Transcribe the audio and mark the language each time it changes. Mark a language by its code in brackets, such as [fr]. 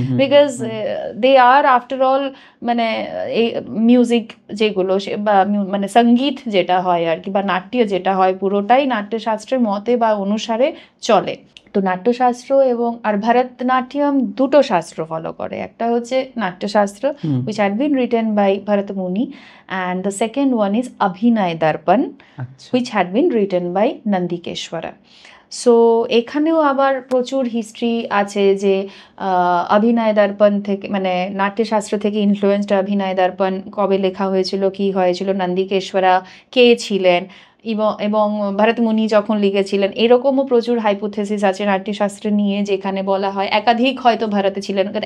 [en] because they are after all [bn] মানে এই music যেগুলো বা মানে সঙ্গীত যেটা হয় আর কি, বা নাট্য যেটা হয়, পুরোটাই নাট্যশাস্ত্রের মতে বা অনুসারে চলে। তো নাট্যশাস্ত্র এবং আর ভরতনাট্যম দুটো শাস্ত্র ফলো করে। একটা হচ্ছে Natyashastra [en] which had been written by Bharat Muni, and the second one is Abhinay Darpan, which had been written by Nandikeshwara. [bn] So এখানেও আবার প্রচুর হিস্ট্রি আছে, যে অভিনয় দর্পণ থেকে মানে নাট্যশাস্ত্র থেকে ইনফ্লুয়েন্সড অভিনয় দর্পণ কবে লেখা হয়েছিল, কি হয়েছিল, নন্দিকেশ্বরা কে ছিলেন, এবং ভরত মুনি যখন লিখেছিলেন, এরকমও প্রচুর হাইপোথেসিস আছে নাট্যশাস্ত্র নিয়ে, যেখানে বলা হয় একাধিক হয়তো ভারতে ছিলেন।